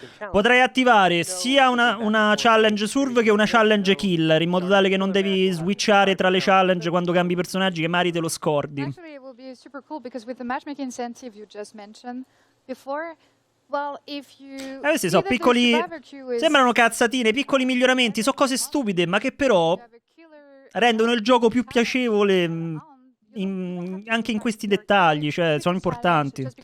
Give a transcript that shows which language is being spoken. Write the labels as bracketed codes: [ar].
[it] Potrai attivare sia una challenge serve che una challenge killer, in modo tale che non devi switchare tra le challenge quando cambi personaggi, che magari te lo scordi. [en] Actually, it will be super cool because with the matchmaking incentive you just mentioned before, well, if you [it] Questi sono piccoli, sembrano cazzatine, piccoli miglioramenti, sono cose stupide, ma che però rendono il gioco più piacevole. Anche in questi dettagli, cioè sono importanti.